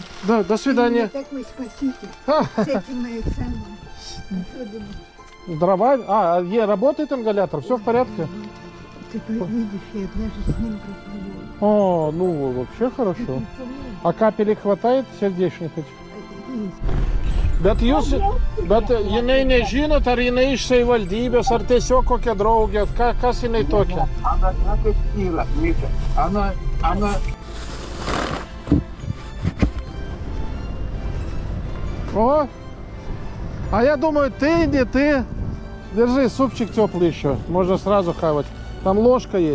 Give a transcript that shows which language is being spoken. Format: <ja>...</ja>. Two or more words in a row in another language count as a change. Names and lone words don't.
<ru>Да, до свидания. Ты такой спаситель. С этим моих самым. Дрова. Работает ингалятор? Все в порядке? Ты видишь, я даже с ним разговариваю. О, ну вообще хорошо. А капелек хватает сердечных этих?</ru> <lt>Bet jinai nežinot, ar jinai iš savivaldybės, ar tiesiog kokia draugė, kas jinai tokia?</lt> <ru>Она... О, а я думаю, ты, не ты. Держи, супчик теплый еще, можно сразу хавать. Там ложка есть.</ru>